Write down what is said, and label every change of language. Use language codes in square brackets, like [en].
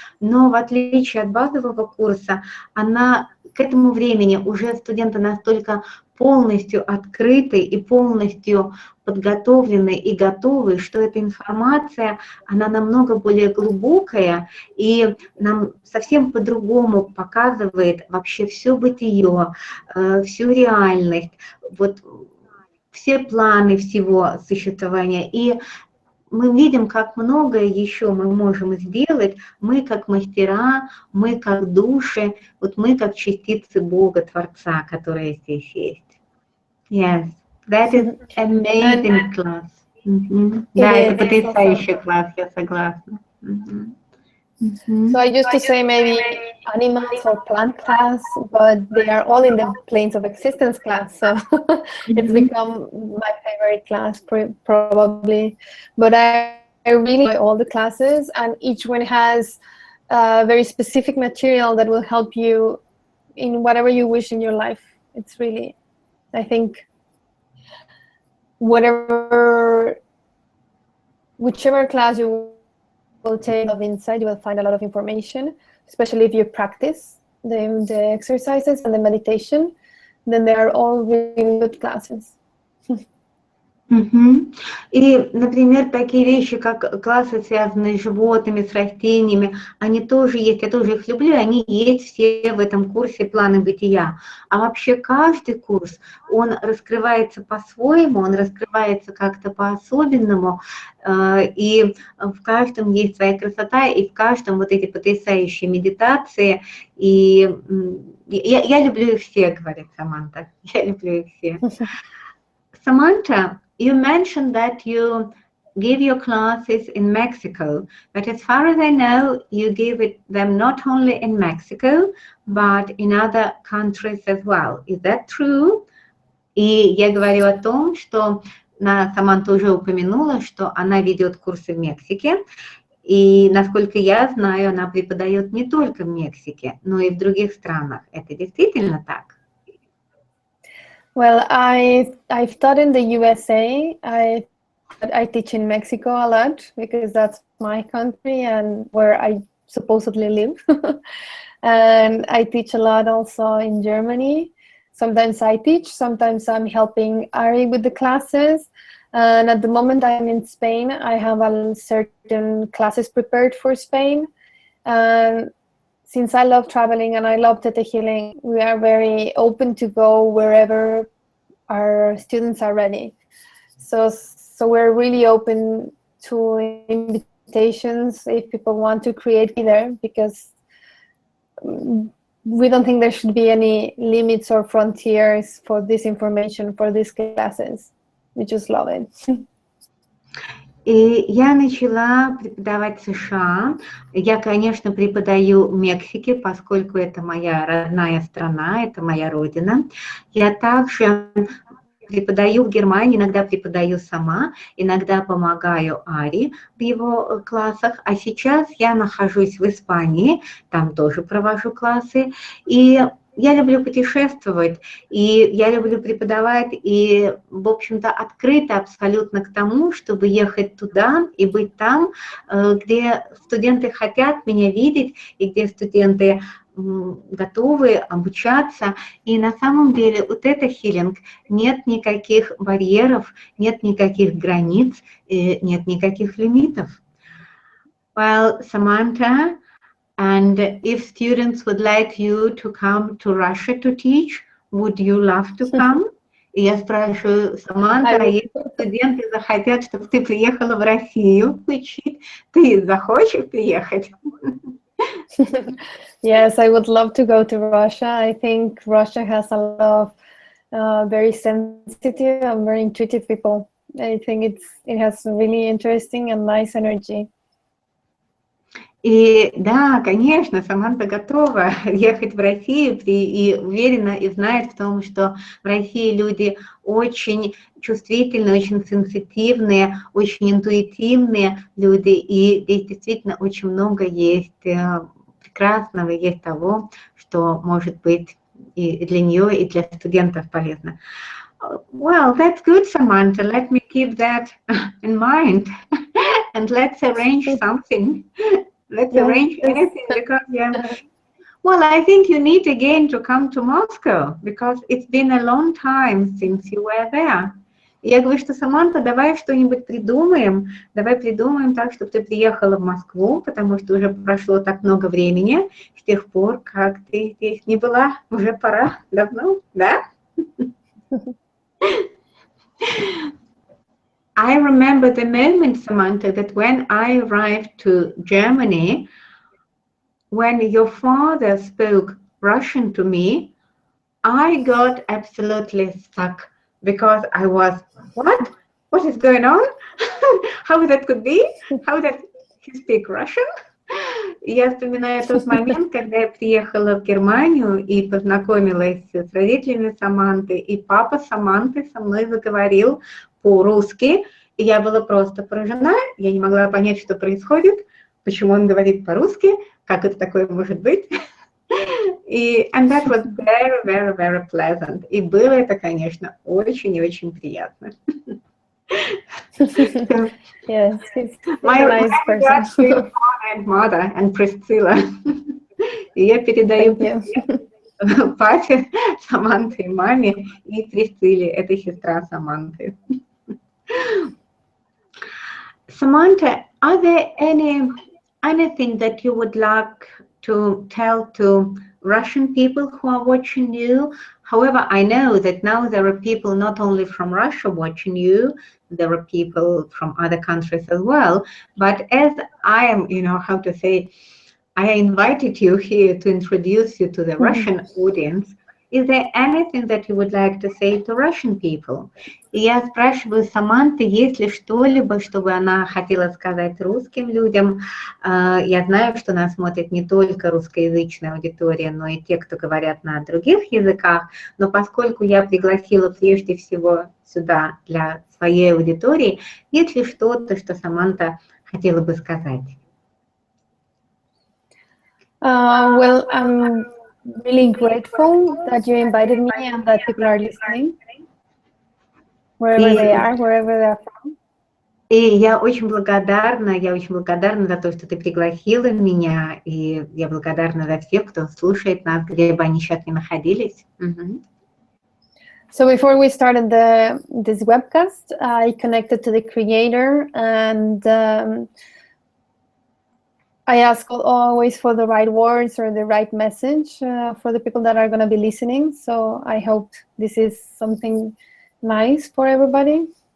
[ru] но в отличие от базового курса, она к этому времени уже студенты настолько полностью открыты и полностью подготовлены и готовы, что эта информация, она намного более глубокая и нам совсем по-другому показывает вообще все бытие, всю реальность, вот все планы всего существования. И мы видим, как многое еще мы можем сделать, мы как мастера, мы как души, вот мы как частицы Бога, Творца, которые здесь есть. [en] Yes, that is amazing class. [ru] Да, это потрясающий класс, я согласна. [en] So I used to say maybe animals or plant class, but they are all in the planes of existence class. So it's become my favorite class probably. But I really enjoy all the classes, and each one has very specific material that will help you in whatever you wish in your life. It's really, I think, whichever class you will take of insight, you will find a lot of information, especially if you practice the exercises and the meditation, then they are all really good classes. [ru] И, например, такие вещи, как классы, связанные с животными, с растениями, они тоже есть, я тоже их люблю, они есть все в этом курсе «Планы бытия». А вообще каждый курс, он раскрывается по-своему, он раскрывается как-то по-особенному, и в каждом есть своя красота, и в каждом вот эти потрясающие медитации. И я люблю их все, говорит Саманта, я люблю их все. [en] Samantha, you mentioned that you give your classes in Mexico, but as far as I know, you give them not only in Mexico, but in other countries as well. Is that true? [ru] И я говорю о том, что Саманта уже упомянула, что она ведет курсы в Мексике, и, насколько я знаю, она преподает не только в Мексике, но и в других странах. Это действительно так? [en] Well, I've taught in the USA, I've I teach in Mexico a lot because that's my country and where I supposedly live. And I teach a lot also in Germany. Sometimes I teach, sometimes I'm helping Ari with the classes. And at the moment I'm in Spain, I have a certain classes prepared for Spain. And since I love traveling and I love tetahealing, we are very open to go wherever our students are ready. So we're really open to invitations if people want to create there, because we don't think there should be any limits or frontiers for this information, for these classes. We just love it. [ru] И я начала преподавать в США. Я, конечно, преподаю в Мексике, поскольку это моя родная страна, это моя родина. Я также преподаю в Германии, иногда преподаю сама, иногда помогаю Ари в его классах. А сейчас я нахожусь в Испании, там тоже провожу классы. И я люблю путешествовать, и я люблю преподавать, и, в общем-то, открыта абсолютно к тому, чтобы ехать туда и быть там, где студенты хотят меня видеть, и где студенты готовы обучаться. И на самом деле у тетахилинг нет никаких барьеров, нет никаких границ, нет никаких лимитов. [en] Well, Samantha, and if students would like you to come to Russia to teach, would you love to come? [ru] И я спрашиваю, Саманта, если студенты захотят, чтобы ты приехала в Россию учить, ты захочешь приехать? [en] Yes, I would love to go to Russia. I think Russia has a lot of very sensitive and very intuitive people. I think it has really interesting and nice energy. [ru] И да, конечно, Саманта готова ехать в Россию и уверена и знает в том, что в России люди очень чувствительные, очень сенситивные, очень интуитивные люди, и здесь действительно очень много есть прекрасного, есть того, что может быть и для нее, и для студентов полезно. [en] Well, that's good, Samantha. Let me keep that in mind, and let's arrange something. Let's arrange anything, because well, I think you need again to come to Moscow, because it's been a long time since you were there. [ru] И я говорю, что, Саманта, давай что-нибудь придумаем, давай придумаем так, чтобы ты приехала в Москву, потому что уже прошло так много времени с тех пор, как ты здесь не была, уже пора, давно, да? [en] I remember the moment, Samantha, that when I arrived to Germany, when your father spoke Russian to me, I got absolutely stuck, because I was, what? What is going on? How that could be? How that he speak Russian? [ru] Я вспоминаю тот момент, когда я приехала в Германию и познакомилась с родителями Саманты, и папа Саманты со мной заговорил по-русски, и я была просто поражена, я не могла понять, что происходит, почему он говорит по-русски, как это такое может быть. [en] And that was very, very, very pleasant. [ru] И было это, конечно, очень и очень приятно. [en] Yes, he's My a nice person. your father and mother and Priscilla. [ru] И я передаю папе Саманты и маме и Присцилле, это сестра Саманты. [en] Samantha, are there anything that you would like to tell to Russian people who are watching you? However, I know that now there are people not only from Russia watching you, there are people from other countries as well. But as I am, how to say, I invited you here to introduce you to the Russian audience. Is there anything that you would like to say to Russian people? [ru] И я спрашиваю Саманты, есть ли что-либо, чтобы она хотела сказать русским людям. Я знаю, что нас смотрит не только русскоязычная аудитория, но и те, кто говорят на других языках. Но поскольку я пригласила прежде всего сюда для своей аудитории, есть ли что-то, что Саманта хотела бы сказать? [en] Well, I'm really grateful that you invited me and that people are listening, wherever they are from. [ru] И я очень благодарна за то, что ты пригласила меня, и я благодарна за всех, кто слушает нас, где бы они сейчас ни находились. [en] So before we started this webcast, I connected to the creator, and I ask always for the right words or the right message for the people that are going to be listening. So I hope this is something nice for everybody.